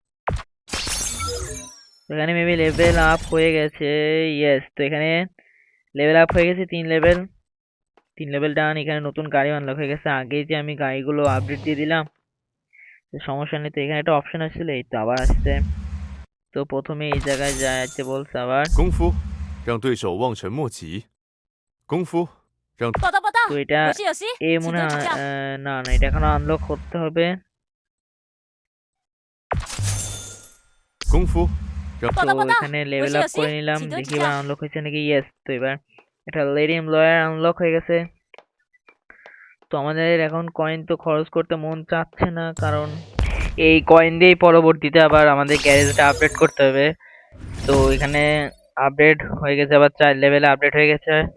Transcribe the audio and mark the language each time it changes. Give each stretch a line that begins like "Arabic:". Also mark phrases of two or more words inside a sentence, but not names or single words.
Bangla: এখানে মেবি
English: level up
Bangla: হয়ে গেছে, ইয়েস। তো এখানে
English: level up
Bangla: হয়ে গেছে 3
English: level done.
Bangla: এখানে নতুন গাড়ি আনলক হয়ে গেছে, আগেই যে আমি গাড়িগুলো আপডেট দিয়ে দিলাম, তো সমস্যা নেই। তো এখানে একটা অপশন আসছিল, এই তো আবার আসছে। তো প্রথমে এই জায়গায় যাইতে বলছে আবার।
Chinese: 功夫让对手望尘莫及，功夫让报道报道，
Bangla: তো এটা
Chinese: 我是有希，
Bangla: এ
Chinese: 请
Bangla: মনে
Chinese: 多
Bangla: হয়
Chinese: 指教。
Bangla: না না, এটা এখনো আনলক করতে হবে।
Chinese: 功夫让报
Bangla: তো
Chinese: 道报道，
Bangla: এখানে
Chinese: 我
Bangla: লেভেল
Chinese: 是
Bangla: আপ
Chinese: 有
Bangla: করে
Chinese: 希，
Bangla: নিলাম,
Chinese: 请多
Bangla: দেখি
Chinese: 指
Bangla: এবার
Chinese: 教。
Bangla: আনলক হয়েছে নাকি। ইয়েস, তো এবার এটা
English: lady employer unlock
Bangla: হয়ে গেছে। তো আমাদের এখন কয়েন তো খরচ করতে মন চাচ্ছে না, কারণ এই কয়েন দিয়েই পরবর্তীতে আবার আমাদের গ্যারেজটা আপডেট করতে হবে। তো এখানে আপডেট হয়ে গেছে, আবার 4 লেভেলে আপডেট হয়ে গেছে।